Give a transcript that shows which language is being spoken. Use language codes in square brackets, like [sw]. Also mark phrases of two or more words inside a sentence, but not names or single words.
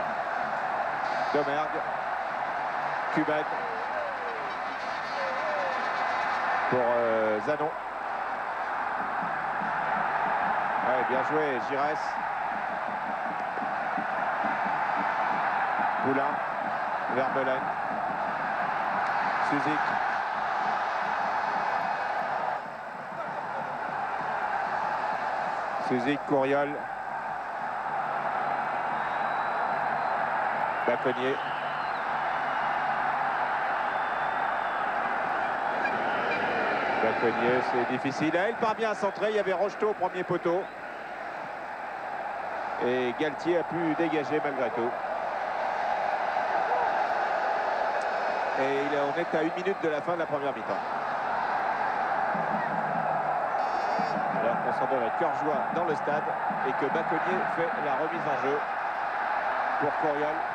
[fr] Domergue. Cuban. Pour Zanon. Ouais, bien joué, Giresse. Poulain. Vermeulen. Suzik. Suzik, Courriol. Baconnier. Baconnier, c'est difficile. Il part bien à centrer. Il y avait Rocheteau au premier poteau. Et Galtier a pu dégager malgré tout. Et on est à 1 minute de la fin de la première mi-temps. Alors qu'on s'en donne à cœur joie dans le stade et que Baconnier fait la remise en jeu pour Courriol.